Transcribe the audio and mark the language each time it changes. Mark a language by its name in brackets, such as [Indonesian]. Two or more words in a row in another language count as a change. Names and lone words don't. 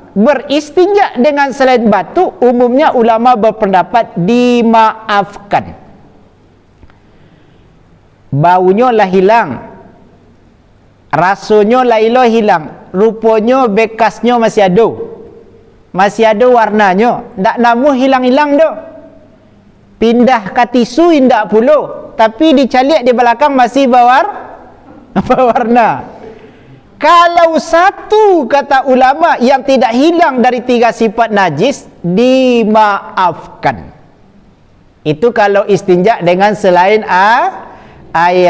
[Indonesian] Beristinja dengan selain batu, umumnya ulama berpendapat dimaafkan. Baunya lah hilang, rasanya lah hilang, rupanya bekasnya masih ada warnanya, [Minangkabau] tak namu hilang-hilang dah. Pindah ke tisu indak pula, tapi dicaliak di belakang masih berwarna. [Indonesian] Kalau 1 kata ulama yang tidak hilang dari 3 sifat najis, dimaafkan. Itu kalau istinja dengan selain air.